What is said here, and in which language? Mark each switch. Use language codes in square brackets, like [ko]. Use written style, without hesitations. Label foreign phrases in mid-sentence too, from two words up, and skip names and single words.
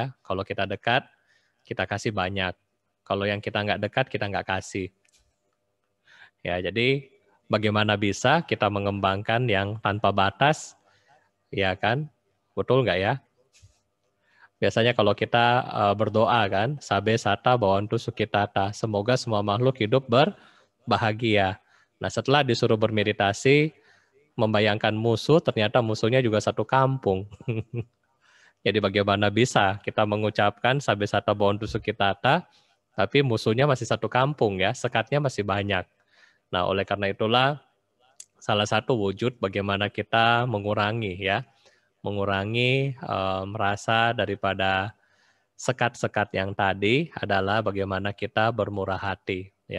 [id] Kalau kita dekat, kita kasih banyak. Kalau yang kita nggak dekat, kita nggak kasih. Ya, jadi bagaimana bisa kita mengembangkan yang tanpa batas, ya kan? Betul nggak ya? Biasanya kalau kita berdoa kan, [pi] sabe sata bawantu sukitata, [id] semoga semua makhluk hidup berbahagia. Nah, setelah disuruh bermeditasi, membayangkan musuh, ternyata musuhnya juga satu kampung. Jadi bagaimana bisa kita mengucapkan [pi] sabe sata bawantu sukitata, [id] tapi musuhnya masih satu kampung ya, sekatnya masih banyak. Nah, oleh karena itulah salah satu wujud bagaimana kita mengurangi ya, mengurangi rasa daripada sekat-sekat yang tadi adalah bagaimana kita bermurah hati ya.